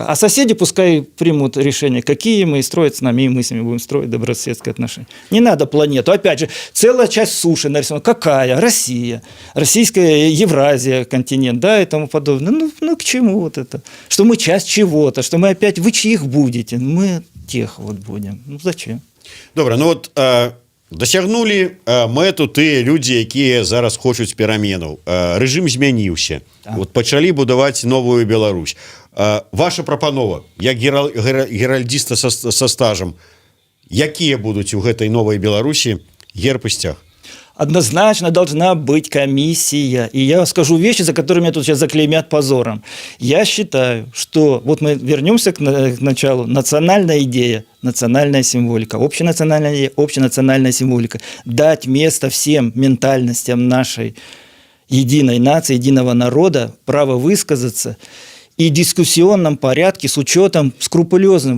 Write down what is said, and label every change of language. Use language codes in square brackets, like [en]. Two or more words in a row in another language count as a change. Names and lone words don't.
[ru] А соседи пускай примут решение, какие мы, и строят с нами, и мы с ними будем строить добрососедские отношения. Не надо планету. Опять же, целая часть суши нарисована. Какая? Россия. Российская Евразия, континент, да, и тому подобное. Ну к чему вот это? Что мы часть чего-то, что мы опять, вы чьих будете? Мы тех вот будем. Ну зачем? [be] Добра, ну вот дасягнулі мэту тыя людзі, якія зараз хочуць пераменаў. Рэжым змяніўся. Вот пачалі будаваць новую Беларусь. Ваша прапанова, як геральдіста са стажам, якія будуць у гэтай новай Беларусі герб і сцяг? [ru] Однозначно должна быть комиссия. И я скажу вещи, за которыми меня тут сейчас заклеймят позором. Я считаю, что вот мы вернемся к началу. Национальная идея, национальная символика, общенациональная идея, общенациональная символика. Дать место всем ментальностям нашей единой нации, единого народа, право высказаться и в дискуссионном порядке с учетом скрупулезным